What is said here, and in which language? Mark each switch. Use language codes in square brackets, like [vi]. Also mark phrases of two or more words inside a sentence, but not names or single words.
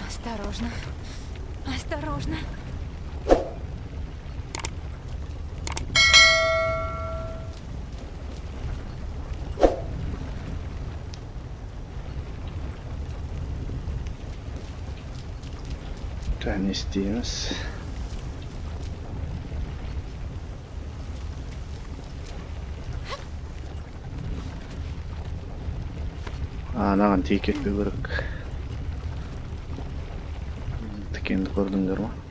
[ru] Осторожно. Осторожно. [tr] Ne isteyemiz. [kk] Anаған тиек етпеу керек. Тікенді көрдіңдер ма?